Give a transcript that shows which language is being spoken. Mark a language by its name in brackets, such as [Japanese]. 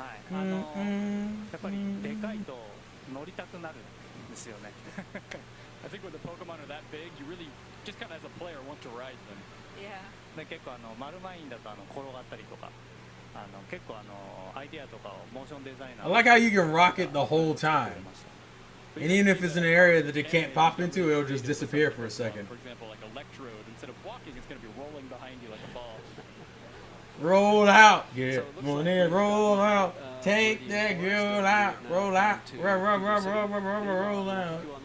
[Japanese] やっぱりでかいと乗りたくなるんですよね。 [English] I think when the Pokemon are that big, you really just kind of as a player want to ride them. Yeah. [Japanese] で結構マルマインだと転がったりとか、結構アイディアとかをモーションデザイナー。 [English] I like how you can rock it the whole time. And even if it's an area that it can't pop into, it'll just disappear for a second. For example, like Electrode, instead of walking, it's going to be rolling behind you like a ball. Roll out, get money, roll out, take that girl out, roll out, roll out.